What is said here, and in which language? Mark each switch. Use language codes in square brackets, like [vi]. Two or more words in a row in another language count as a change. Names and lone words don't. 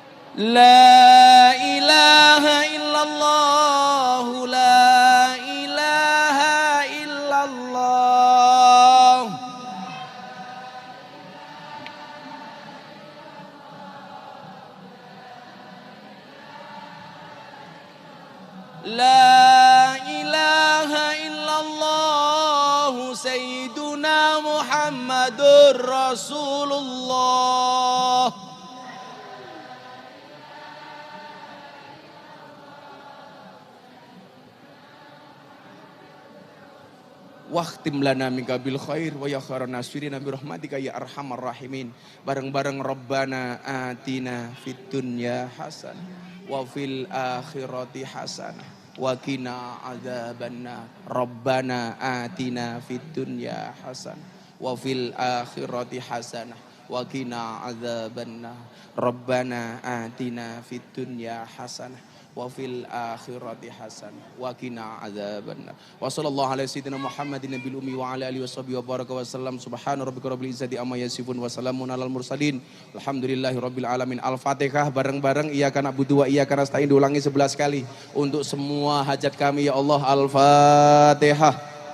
[ar] لا إله إلا الله، لا إله إلا الله. لا إله إلا الله سيدنا محمد رسول الله. واختم لنا منك بالخير ويا خير الناصرين برحمتك يا أرحم الراحمين. Bareng-bareng ربنا آتنا في الدنيا حسنة وفي الآخرة حسنة وقنا عذاب النار. ربنا آتنا في الدنيا حسنة وفي الآخرة حسنة وقنا عذاب النار. ربنا آتنا في الدنيا حسنة وفي الآخرة حسن وقنا عذاب النار. وصلى الله على سيدنا محمد النبي الأمي وعلى آله وصحبه وبارك وسلم. سبحان ربك رب العزة عما يصفون وسلام على المرسلين. الحمد لله رب العالمين. [id] Al-Fatihah bareng-bareng [ar] إياك نعبد وإياك نستعين [id] diulangi 11 kali untuk semua hajat kami ya Allah. Al-Fatihah.